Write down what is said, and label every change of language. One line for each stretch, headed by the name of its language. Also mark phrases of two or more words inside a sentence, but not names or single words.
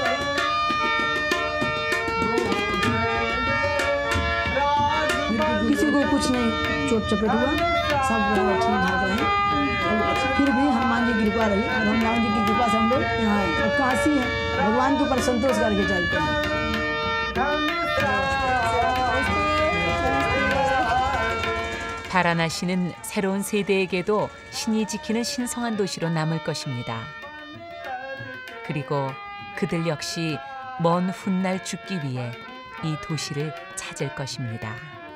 Hindi: किसी को कुछ नहीं चोट चपेट हुआ, सब ठीक ठाक रहे। फिर भी हनुमान जी की कृपा रही और हनुमान जी की कृपा से हम लोग यहाँ आए और काशी है, भगवान के ऊपर संतोष करके चलते हैं।
Korean: 바라나시는 새로운 세대에게도 신이 지키는 신성한 도시로 남을 것입니다. 그리고 그들 역시 먼 훗날 죽기 위해 이 도시를 찾을 것입니다.